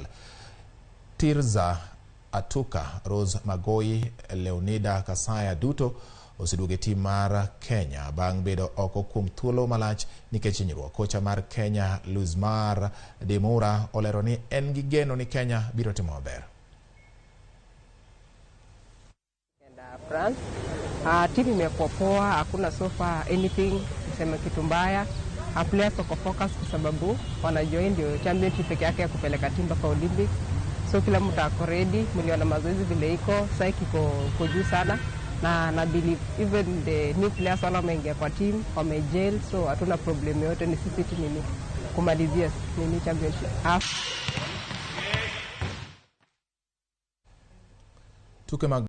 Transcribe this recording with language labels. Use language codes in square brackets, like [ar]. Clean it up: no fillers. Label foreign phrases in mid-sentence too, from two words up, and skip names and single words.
[luo] Tirza Atuka, Rose Magoi, Leonida Kasaya duto oseduogo e team mar Kenya bang' bedo oko kuom thuolo malach nikech hinyruok. Kocha mar Kenya Luzmar Demura olero ni en gi geno ni Kenya biro timo maber. [sw] France timu imekuwa poa, hakuna [en] so far anything [sw] kusema kitu mbaya. Players wako focus kwa sababu wanajoin ndio championship peke yake ya kupeleka timu mpaka Olympics. So kila mtu ako ready, mliona mazoezi vile iko, psyche iko juu sana. Na [en] believe even the new players [sw] wala wameingia kwa team wamejel, so hatuna problem yote, ni sisi tu nini kumalizia nini championship. [luo] Tuke mag